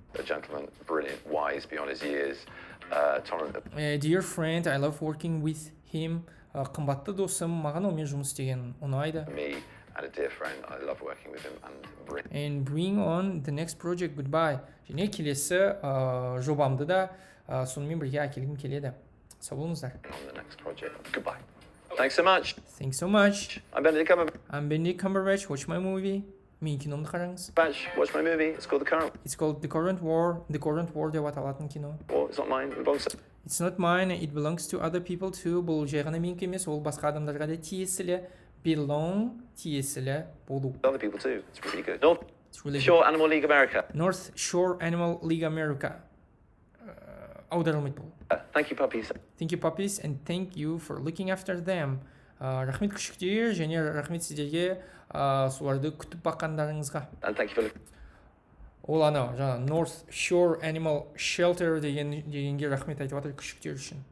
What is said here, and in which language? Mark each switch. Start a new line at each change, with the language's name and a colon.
English: A gentleman, brilliant, wise beyond his years, tolerant. Dear friend, I love working with him.
Kazakh: Қымбатты досым, маған онымен жұмыс істеген ұнайды.
English: Me and a dear friend, I love working with him and bring on the next project. Goodbye.
Kazakh: және келесі жобамды да сонымен бірге әкелгім келеді. Сау болыңыздар.
English: On the next project. Goodbye. Thanks so much. Thanks so much. I'm Benedict Cumberbatch. Watch my movie.
Kazakh: Менің киномды қараңыз.
English: Watch my movie. It's called The Current. It's called The Current War. The Current War
Kazakh: деп аталатын кино.
English: It's not mine. It belongs to It's not mine, it belongs to other people too.
Kazakh: Бұл жай ғана менікі емес, ол басқа адамдарға да тиесілі. Belong тиесілі болу.
English: Other people too. It's really good. North It's really Shore Animal League America.
Kazakh: North Shore Animal League America. Аударылмайды бұл.
English: Thank you, puppies. Thank you, puppies, and thank you for looking after them.
Kazakh: Рахмет күшіктер, және рахмет сіздерге соларды күтіп баққандарыңызға.
English: And thank you for
Kazakh: Ол анау, жаңа North Shore Animal Shelter дегенге рахмет айтып жатыр күшіктер үшін.